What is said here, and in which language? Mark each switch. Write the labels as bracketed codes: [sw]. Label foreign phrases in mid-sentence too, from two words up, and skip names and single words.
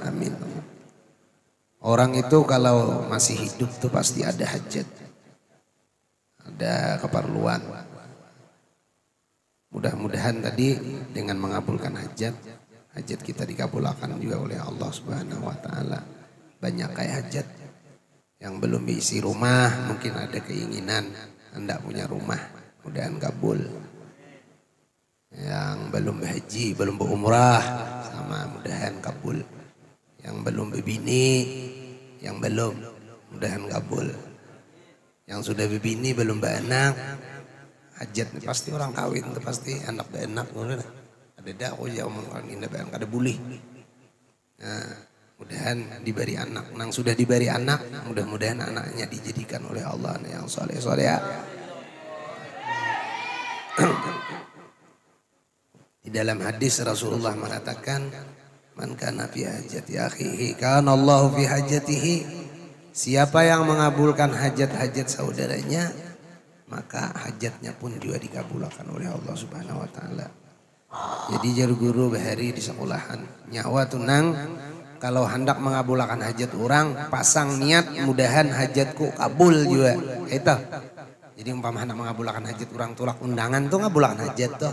[id] Amin. Orang itu kalau masih hidup tuh pasti ada hajat, ada keperluan. Mudah-mudahan tadi dengan mengabulkan hajat, hajat kita dikabulkan juga oleh Allah [ar] سبحانه وتعالى. [id] Banyak kayak hajat yang belum diisi rumah, mungkin ada keinginan hendak punya rumah, mudahan kabul. Yang belum haji, belum berumrah, sama mudahan kabul. [bjn] Yang belum berbini, yang belum, mudahan kabul. Yang sudah bebini belum beranak, hajat pasti orang kawin itu pasti anak beranak. Ada dak ya omong ini beranak ada bulih. Nah, mudahan diberi anak. Nang sudah diberi anak, mudah-mudahan anaknya dijadikan oleh Allah yang soleh-soleh. [id] Di dalam hadis Rasulullah mengatakan, [ar] من كان في حاجة أخيه كان الله في حاجته. [id] Siapa yang mengabulkan hajat-hajat saudaranya, maka hajatnya pun juga dikabulkan oleh Allah [ar] سبحانه وتعالى. [bjn] Jadi jar guru bahari di sekolahan nyawa tunang kalau hendak mengabulkan hajat orang pasang niat mudahan hajatku kabul juga. Itu. Jadi umpama hendak mengabulkan hajat orang tulak undangan tuh ngabulkan hajat tuh.